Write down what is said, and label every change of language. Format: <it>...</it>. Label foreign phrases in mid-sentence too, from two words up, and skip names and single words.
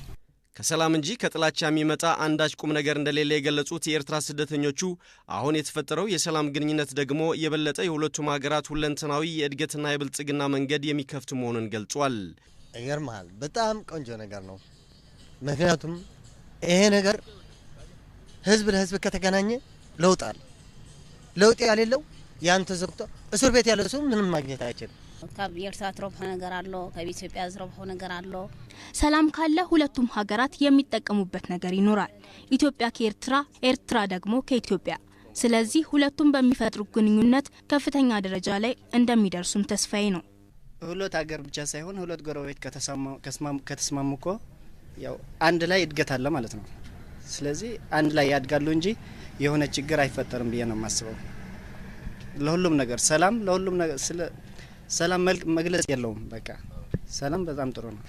<am>ከሰላም እንጂ ከጥላቻ የሚመጣ አንዳች ቁም ነገር እንደሌለ የገለጹት የኤርትራ ስደተኞቹ አሁን የተፈጠረው የሰላም ግንኙነት ደግሞ የበለጠ የሁለቱም ሀገራት ሁለንተናዊ የእድገትና የብልጽግና መንገድ የሚከፍት መሆኑን ገልጿል። ይገርማል። በጣም ቆንጆ ነገር ነው። ምክንያቱም ይሄ ነገር ህዝብ ለህዝብ ከተገናኘ ለውጣል። ለውጥ ያሌለው ያን ተዘግቶ እስር ቤት ያለ ሰው ምንም ማግኘት አይችልም።</am> <ti>ካብ ኤርትራ ትረብሖ ነገር አለ፣ ካብ ኢትዮጵያ ዝረብሖ ነገር አለ።</ti> <am>ሰላም ካለ ሁለቱም ሀገራት የሚጠቀሙበት ነገር ይኖራል። ኢትዮጵያ ከኤርትራ፣ ኤርትራ ደግሞ ከኢትዮጵያ። ስለዚህ ሁለቱም በሚፈጥሩ ግንኙነት ከፍተኛ ደረጃ ላይ እንደሚደርሱም ተስፋዬ ነው። ሁለት ሀገር ብቻ ሳይሆን ሁለት ጎረቤት ከተስማሙ እኮ ያው አንድ ላይ እድገት አለ ማለት ነው። ስለዚህ አንድ ላይ ያድጋሉ እንጂ የሆነ ችግር አይፈጠርም ብዬ ነው የማስበው። ለሁሉም ነገር ሰላም ለሁሉም ነገር ሰላም መግለጽ የለውም። በቃ ሰላም በጣም ጥሩ ነው።</am>